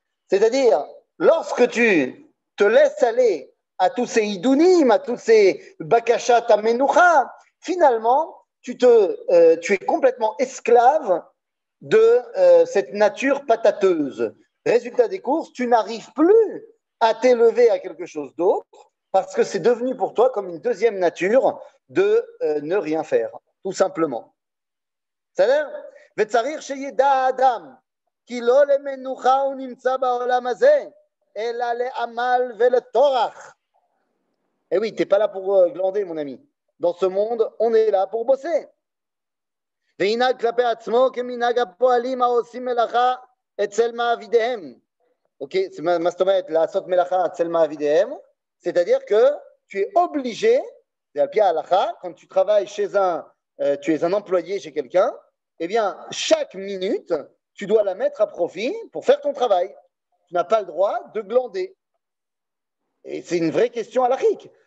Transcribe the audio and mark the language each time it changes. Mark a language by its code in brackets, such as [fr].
[fr] C'est-à-dire, lorsque tu te laisses aller à tous ces idounim, à tous ces bakashat amenucha, finalement, tu es complètement esclave de cette nature patateuse. Résultat des courses, tu n'arrives plus à t'élever à quelque chose d'autre parce que c'est devenu pour toi comme une deuxième nature de ne rien faire, tout simplement. [he] C'est-à-dire, וצריך שידע האדם כי לא למנוחה הוא נמצא בעולם הזה, אלא לעמל ולטורח. [fr] Eh oui, tu n'es pas là pour glander, mon ami. Dans ce monde, on est là pour bosser. [he] וינהג כלפי עצמו כמנהג הפועלים העושים מלאכה אצל מעבידיהם. Ok, מה זאת אומרת לעשות מלאכה אצל מעבידיהם? [fr] C'est-à-dire que tu es obligé, c'est al pi halakha, quand tu travailles chez tu es un employé chez quelqu'un, eh bien, chaque minute, tu dois la mettre à profit pour faire ton travail. Tu n'as pas le droit de glander. Et c'est une vraie question halakhique.